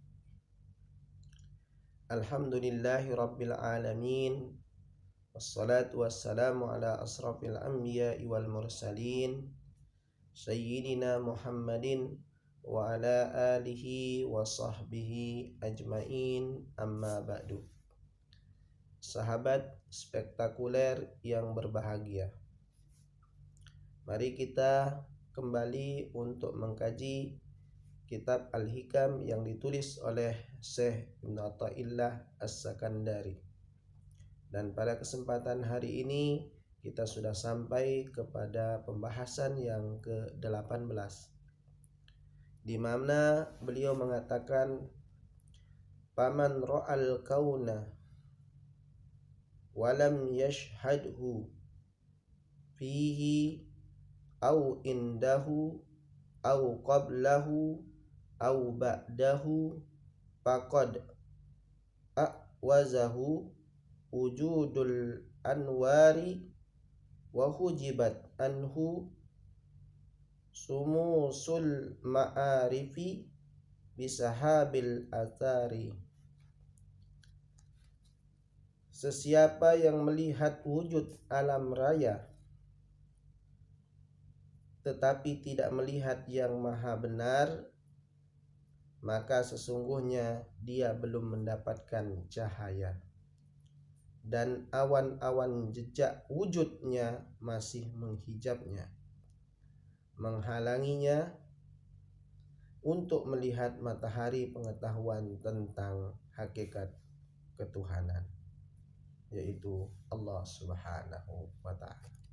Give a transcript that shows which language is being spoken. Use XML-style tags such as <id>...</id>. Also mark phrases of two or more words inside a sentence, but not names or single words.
<ar>الحمد لله رب العالمين. والصلاة والسلام على أشرف الأنبياء والمرسلين سيدنا محمد وعلى آله وصحبه أجمعين، أما بعد.</ar> <id>Sahabat spektakuler yang berbahagia, mari kita kembali untuk mengkaji kitab Al-Hikam yang ditulis oleh Syekh Ibnu Athaillah As-Sakandari. Dan pada kesempatan hari ini kita sudah sampai kepada pembahasan yang ke-18, di mana beliau mengatakan,</id> <ar>"فمن رأى الكون ولم يشهده فيه أو عنده أو قبله أو بعده فقد أعوزه وجود الأنوار وحجبت عنه شموس المعارف بسحب الآثار."</ar> <id>Sesiapa yang melihat wujud alam raya tetapi tidak melihat yang maha benar, maka sesungguhnya dia belum mendapatkan cahaya, dan awan-awan jejak wujudnya masih menghijabnya, menghalanginya untuk melihat matahari pengetahuan tentang hakikat ketuhanan, yaitu Allah</id> <ar>سبحانه وتعالى.</ar>